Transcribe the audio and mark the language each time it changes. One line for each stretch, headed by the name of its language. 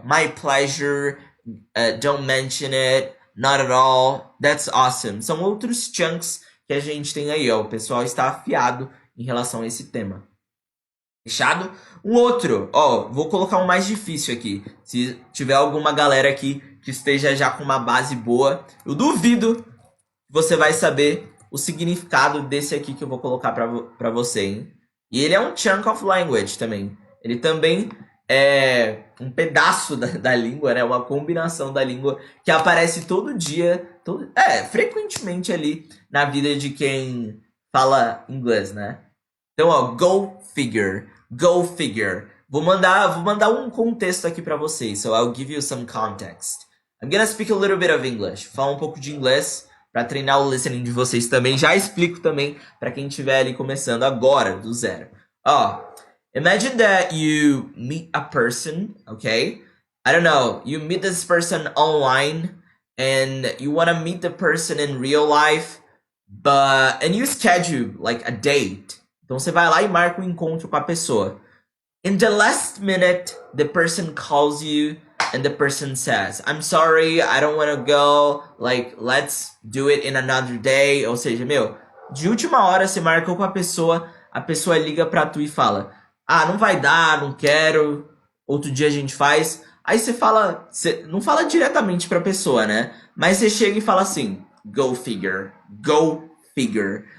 English: My pleasure, don't mention it, not at all, that's awesome.
Portuguese: São outros chunks que a gente tem aí, ó. O pessoal está afiado em relação a esse tema. Fechado? Um outro, ó, vou colocar um mais difícil aqui. Se tiver alguma galera aqui que esteja já com uma base boa, eu duvido que você vai saber o significado desse aqui que eu vou colocar pra você, hein? E ele é um chunk of language também. Ele também é um pedaço da língua, né? Uma combinação da língua que aparece todo dia, frequentemente ali na vida de quem fala inglês, né? Então, ó,
English: go figure, go figure.
Portuguese: Vou mandar um contexto aqui pra vocês,
English: so I'll give you some context. I'm gonna speak a little bit of English.
Portuguese: Falar um pouco de inglês para treinar o listening de vocês também. Já explico também para quem estiver ali começando agora, do zero.
English: Ó, imagine that you meet a person, okay? I don't know, you meet this person online and you want to meet the person in real life, and you schedule like a date.
Portuguese: Então você vai lá e marca um encontro com a pessoa.
English: In the last minute, the person calls you and the person says, I'm sorry, I don't want to go, like, let's do it in another day.
Portuguese: Ou seja, meu, de última hora você marcou com a pessoa liga pra tu e fala, ah, não vai dar, não quero, outro dia a gente faz. Aí você fala, você não fala diretamente pra pessoa, né? Mas você chega e fala assim,
English: go figure, go figure.